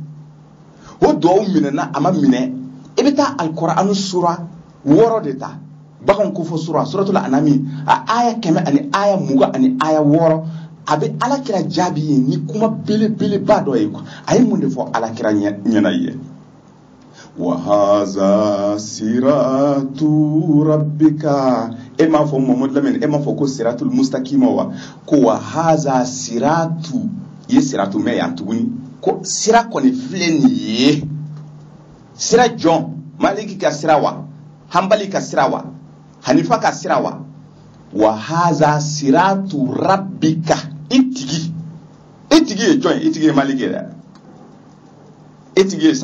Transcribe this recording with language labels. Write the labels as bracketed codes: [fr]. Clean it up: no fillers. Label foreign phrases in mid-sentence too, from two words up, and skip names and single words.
[bm] o duwawu minɛna a ma minɛ i bɛ taa alqur'anu sura 6 de ta bagan ko fɔ suratul anami a aya 100 ani aya 20 ani aya 6 a bɛ ala kira jaabi ye ni kuma belebeleba dɔ ye quoi a ye mun de fɔ ala kira ɲɛna ye [ar] وهذا صراط ربك [bm] e m'a fɔ Muhammadu Lamini e m'a fɔ ko [ar] الصراط المستقيم [bm] wa ko [ar] وهذا صراط [bm] ye siratu mɛ yan tuguni ko sira kɔni filɛ nin ye sira jɔn Maliki ka sira wa Hanbali ka sira wa Hanifa ka sira [ar] وهذا صراط ربك [bm] itigi ye jɔn ye itigi ye Maliki dɛ itigi ye